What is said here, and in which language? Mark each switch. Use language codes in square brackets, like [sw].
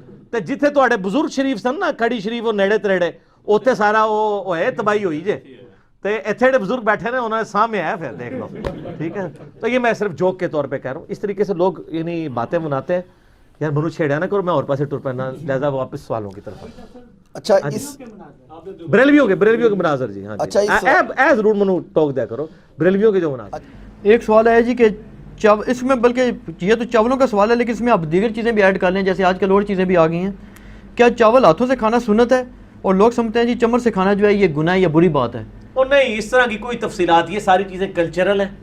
[pa] تو جتھے تواڈے بزرگ شریف سن نا کھڑی شریف وہ نیڑے تریڑے، اوتھے سارا وہ ہے تباہی ہوئی جے. تو ایتھے جڑے بزرگ بیٹھے نے انہوں نے سامنے آیا پھر دیکھ لو، ٹھیک ہے. [ur] تو یہ میں صرف جوک کے طور پہ کہہ رہا ہوں. اس طریقے سے لوگ یعنی باتیں بناتے ہیں. [pa] یار منو چھیڑیا نہ کرو، میں اور پاسے ٹر پڑنا، [ur] لہذا واپس سوالوں کی طرف. اچھا اس بریلویوں کے مناظر جی. ہاں اچھا [pa] اے ضرور منو ٹوک دیا کرو بریلویوں کے جو مناظر. [ur] ایک سوال ہے جی کہ اس میں بلکہ یہ تو چاولوں کا سوال ہے، لیکن اس میں آپ دیگر چیزیں بھی ایڈ کر لیں، جیسے آج کل اور چیزیں بھی آ گئی ہیں. کیا چاول ہاتھوں سے کھانا سنت ہے؟ اور لوگ سمجھتے ہیں جی چمچ سے کھانا جو ہے یہ گناہ یا بری بات ہے. اور نہیں، اس طرح کی کوئی تفصیلات، یہ ساری چیزیں کلچرل ہیں.